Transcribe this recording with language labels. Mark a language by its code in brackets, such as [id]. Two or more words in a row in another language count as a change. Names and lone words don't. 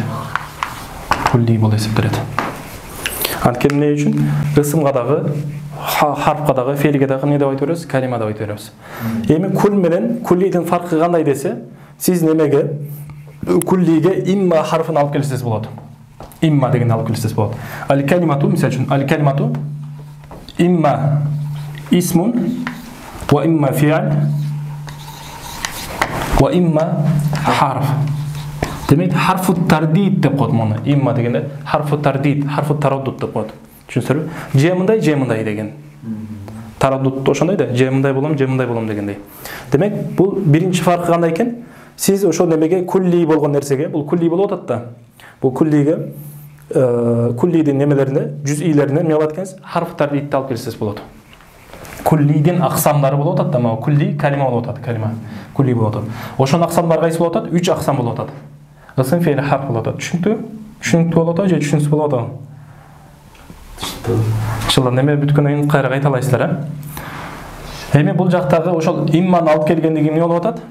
[ky] Кулли болуп эсептелет. Анткени эмне үчүн? Ысымга дагы, харфка дагы, фейлге дагы эмне деп айтып беребиз? Калима деп айтып беребиз. Эми кул менен куллидин фаркы кандай десе, сиз немеге куллиге имма харфын алып келсеңиз болот. Имма дегенди алып келсеңиз болот. Аль-калимату, мисалы үчүн, [ar] الكلمة إما اسم وإما فعل وإما حرف. [ky] Демек [ar] حرف ترديد [ky] деп коет муну. Имма дегенде [ar] حرف ترديد، حرف تردد [ky] деп коет. Түшүнсүңөрбү? Же мындай деген. Тараддуд ошондой да, же мындай болом дегендей. Демек, бул биринчи фаркы кандай экен? Сиз ошо немеге кулли болгон нерсеге, бул кулли болуп атат да. Бул куллиге куллидин немелерине, жүзүйлерине эмне кылат экенсиз? Харф тардидди алып келсеңиз болот. Куллидин аксамдары болуп атат да, мага кулли калима болуп атат, калима. Кулли болуп атат. Ошонун аксамдары кайсы болуп атат? 3 аксам болуп атат. Ысым, фе'л, харф болуп атат. Түшүнүктүбү? Түшүнүктүү болуп атабы же түшүнүксүз болуп атабы? Иншалла неме бүткөндөн кийин кайра кайталайсыздар, Эми бул жактагы ошол имманы алып келгендиги эмне болуп атат?